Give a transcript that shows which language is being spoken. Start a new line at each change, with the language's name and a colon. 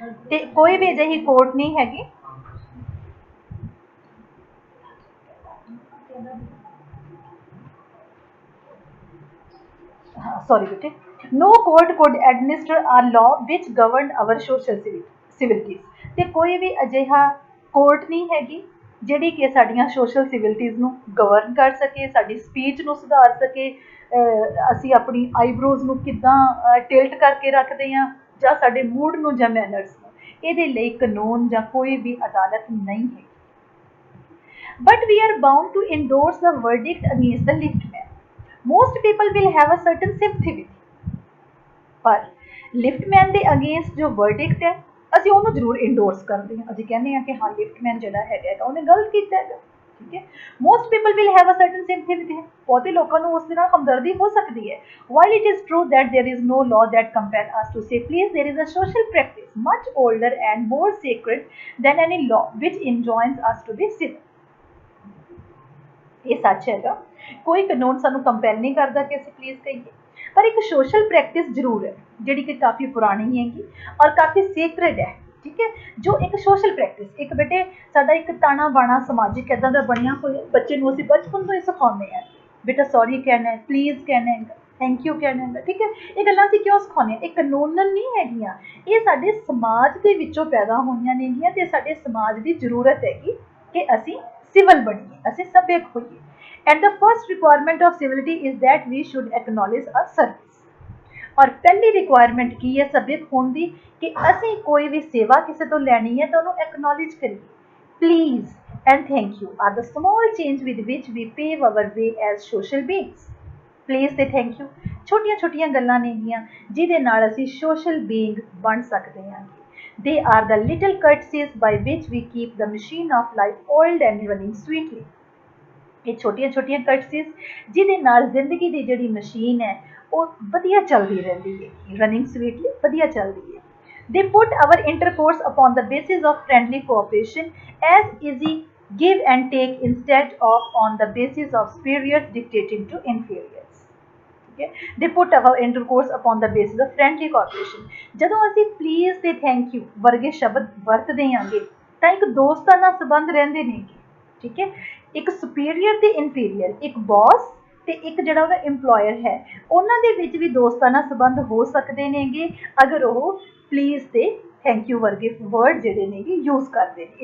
Punjabi: ਤੇ ਕੋਈ ਵੀ ਅਜਿਹੀ ਕੋਰਟ ਨਹੀਂ ਹੈਗੀ
English: sorry bete, no court could administer a law which governed our social civilities।
Punjabi: ਤੇ ਕੋਈ ਵੀ ਅਜਿਹਾ ਕੋਰਟ ਨਹੀਂ ਹੈਗੀ ਜਿਹੜੀ ਕਿ ਸਾਡੀਆਂ ਸੋਸ਼ਲ ਸਿਵਿਲਿਟੀਜ਼ ਨੂੰ ਗਵਰਨ ਕਰ ਸਕੇ, ਸਾਡੀ ਸਪੀਚ ਨੂੰ ਸੁਧਾਰ ਸਕੇ, ਅਸੀਂ ਆਪਣੀ ਆਈਬਰੋਜ਼ ਨੂੰ ਕਿੱਦਾਂ ਟਿਲਟ ਕਰਕੇ ਰੱਖਦੇ ਹਾਂ, ਜਾਂ ਸਾਡੇ ਮੂਡ ਨੂੰ ਜਾਂ ਮੈਨਰਸ ਨੂੰ। ਇਹਦੇ ਲਈ ਕਾਨੂੰਨ ਜਾਂ ਕੋਈ ਵੀ ਅਦਾਲਤ ਨਹੀਂ ਹੈ।
English: But we are bound to endorse the verdict against the liftman. Most people will have a certain sympathy with him.
Punjabi: ਪਰ ਲਿਫਟਮੈਨ ਦੇ ਅਗੇਂਸਟ ਜੋ ਵਰਡਿਕਟ ਹੈ ਅਸੀਂ ਉਹਨੂੰ ਜ਼ਰੂਰ ਇੰਡੋਰਸ ਕਰਦੇ ਹਾਂ, ਅਸੀਂ ਕਹਿੰਦੇ ਹਾਂ ਕਿ ਹਾਂ ਲਿਫਟਮੈਨ ਜਿਹੜਾ ਹੈਗਾ ਉਹਨੇ ਗਲਤ ਕੀਤਾ ਹੈਗਾ, ਠੀਕ ਹੈ।
English: most people will have a certain sympathy with him,
Punjabi: ਬਹੁਤੇ ਲੋਕਾਂ ਨੂੰ ਉਸ ਦੇ ਨਾਲ ਹਮਦਰਦੀ ਹੋ ਸਕਦੀ ਹੈ।
English: While it is true that there is no law that compel us to say please, there is a social practice much older and more sacred than any law which enjoins us to be civil।
Punjabi: ਇਹ ਸੱਚ ਹੈਗਾ, ਕੋਈ ਕਾਨੂੰਨ ਸਾਨੂੰ compel ਨਹੀਂ ਕਰਦਾ ਕਿ ਅਸੀਂ ਪਲੀਜ਼ ਕਹੀਏ, ਪਰ ਇੱਕ ਸੋਸ਼ਲ ਪ੍ਰੈਕਟਿਸ ਜ਼ਰੂਰ ਹੈ ਜਿਹੜੀ ਕਿ ਕਾਫੀ ਪੁਰਾਣੀ ਹੈਗੀ ਔਰ ਕਾਫੀ ਸੀਕ੍ਰੇਟ ਹੈ, ਠੀਕ ਹੈ। ਜੋ ਇੱਕ ਸੋਸ਼ਲ ਪ੍ਰੈਕਟਿਸ, ਇੱਕ ਬੇਟੇ ਸਾਡਾ ਇੱਕ ਤਾਣਾ ਬਾਣਾ ਸਮਾਜਿਕ ਇੱਦਾਂ ਦਾ ਬਣਿਆ ਹੋਇਆ, ਬੱਚੇ ਨੂੰ ਅਸੀਂ ਬਚਪਨ ਤੋਂ ਹੀ ਸਿਖਾਉਂਦੇ ਹਾਂ ਬੇਟਾ ਸੌਰੀ ਕਹਿਣਾ ਹੈ, ਪਲੀਜ਼ ਕਹਿਣਾ ਹੈ, ਥੈਂਕ ਯੂ ਕਹਿਣਾ ਹੈ, ਠੀਕ ਹੈ। ਇਹ ਗੱਲਾਂ ਅਸੀਂ ਕਿਉਂ ਸਿਖਾਉਂਦੇ ਹਾਂ? ਇਹ ਕਾਨੂੰਨਨ ਨਹੀਂ ਹੈਗੀਆਂ, ਇਹ ਸਾਡੇ ਸਮਾਜ ਦੇ ਵਿੱਚੋਂ ਪੈਦਾ ਹੋਈਆਂ ਨੇਗੀਆਂ ਤੇ ਸਾਡੇ ਸਮਾਜ ਦੀ ਜ਼ਰੂਰਤ ਹੈਗੀ ਕਿ ਅਸੀਂ ਸਿਵਲ ਬਣੀਏ, ਅਸੀਂ ਸਭਿਅਕ ਹੋਈਏ।
English: And the first requirement of civility is that we should acknowledge a service।
Hindi: और पहली रिक्वायरमेंट की है सभ्यक होने की कि
Punjabi: ਅਸੀਂ ਕੋਈ ਵੀ ਸੇਵਾ ਕਿਸੇ ਤੋਂ ਲੈਣੀ ਹੈ ਤਾਂ ਉਹਨੂੰ ਐਕਨੋਲੇਜ ਕਰੀਏ।
English: Please and thank you are the small change with which we pave our way as social beings।
Punjabi: Please ਤੇ thank you ਛੋਟੀਆਂ ਛੋਟੀਆਂ ਗੱਲਾਂ ਨੇਗੀਆਂ ਜਿਹਦੇ ਨਾਲ ਅਸੀਂ social being ਬਣ ਸਕਦੇ ਹਾਂ।
English: They are the little courtesies by which we keep the machine of life oiled and running sweetly।
Punjabi: ਇਹ ਛੋਟੀਆਂ ਛੋਟੀਆਂ ਕਟਸਿਸ ਜਿਹਦੇ ਨਾਲ ਜ਼ਿੰਦਗੀ ਦੀ ਜਿਹੜੀ ਮਸ਼ੀਨ ਹੈ ਉਹ ਵਧੀਆ ਚੱਲਦੀ ਰਹਿੰਦੀ ਹੈ,
English: running sweetly
Punjabi: ਵਧੀਆ ਚੱਲਦੀ ਹੈ।
English: They put our intercourse upon the basis of friendly cooperation as easy give and take instead of on the basis of superiors dictating to inferiors। Okay? They put our intercourse upon the basis of friendly cooperation।
Punjabi: ਜਦੋਂ ਅਸੀਂ please ਤੇ thank you ਵਰਗੇ ਸ਼ਬਦ ਵਰਤਦੇ ਹਾਂਗੇ ਤਾਂ ਇੱਕ ਦੋਸਤਾਨਾ ਸੰਬੰਧ ਰਹਿੰਦੇ ਨੇਗੇ, ਠੀਕ ਹੈ। ਇੱਕ ਸੁਪੀਰੀਅਰ ਤੇ ਇਨਫੀਰੀਅਰ, ਇੱਕ ਬੌਸ ਤੇ ਇੱਕ ਜਿਹੜਾ ਉਹਦਾ ਇੰਪਲੋਇਰ ਹੈ, ਉਹਨਾਂ ਦੇ ਵਿੱਚ ਵੀ ਦੋਸਤਾਨਾ ਸੰਬੰਧ ਹੋ ਸਕਦੇ ਨੇਗੇ ਅਗਰ ਉਹ ਪਲੀਜ਼ ਤੇ ਥੈਂਕ ਯੂ ਵਰਗੇ ਵਰਡ ਜਿਹੜੇ ਨੇਗੇ ਯੂਜ਼ ਕਰਦੇ ਨੇ।